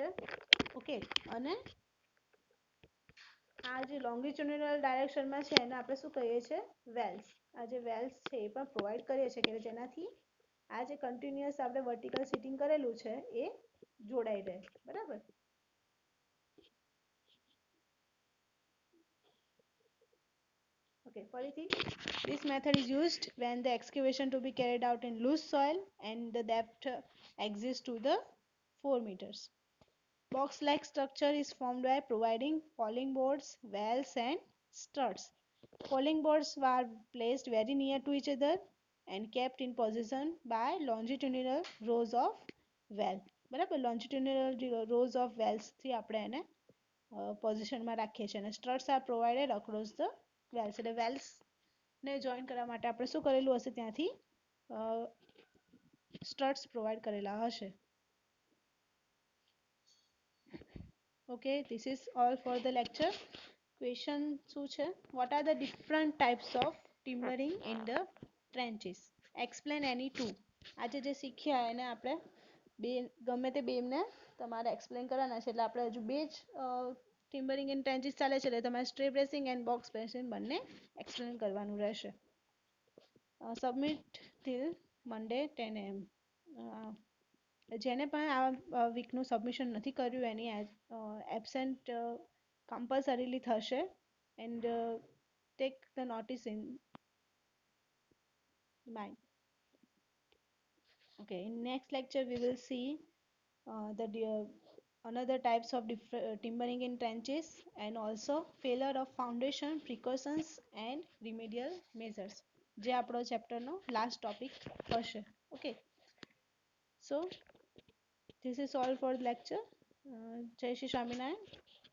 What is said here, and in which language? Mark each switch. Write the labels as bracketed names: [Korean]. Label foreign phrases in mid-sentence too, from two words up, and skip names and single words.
[Gujarati] ઓકે, અને આ જે [English] longitudinal directionમાં [Gujarati] છે એને આપણે શું કહીએ છીએ, વેલ્સ. આ જે વેલ્સ છે એ પણ પ્રોવાઈડ કરીએ છીએ કે જેનાથી આ જે કન્ટિન્યુઅસ આપણે [English] vertical sheeting [Gujarati] કરેલું છે એ જોડાઈ રહે, બરાબર. Okay, ફરીથી, [English] this method is used when the excavation to be carried out in loose soil and the depth exists to the 4 meters. Box-like structure is formed by providing polling boards, valves and struts. Falling boards were placed very near to each other and kept in position by longitudinal rows of well. [Gujarati] બરાબર, [English] longitudinal rows of wells [Gujarati] થી આપણે એને પોઝિશનમાં રાખીએ છીએ અને [English] struts are provided across the wales, [Gujarati] એટલે વેલ્સ ને જોઈન કરવા માટે આપણે શું કરેલું હશે, ત્યાંથી સ્ટ્રટ્સ પ્રોવાઈડ કરેલા હશે. [English] Okay, this is all for the lecture. [Gujarati] Question શું છે? [English] What are the different types of timbering in the trenches? Explain any two. [Gujarati] આજે જે શીખ્યા એને આપણે બે ગમે તે બેને તમારે એક્સપ્લેન કરવાના છે, એટલે આપણે હજુ બે જ [English] timbering in trenches [Gujarati] ચાલે છે, એટલે તમારે [English] stray bracing and box bracing [Gujarati] બંને એક્સપ્લેન કરવાનું રહેશે. [English] Submit till Monday 10 AM. [Gujarati] જેને પણ આ વીકનું સબમિશન નથી કર્યું એની [English] absent compulsorily [Gujarati] થશે [English] and take the notice in mind. Okay, in next lecture we will see another types of timbering in trenches and also failure of foundation precautions and remedial measures, [Gujarati] જે આપણો ચેપ્ટરનો [English] last topic [Gujarati] હશે. [English] ઓકે, so this is all for the lecture. [Gujarati] Jai Shri Swaminarayan.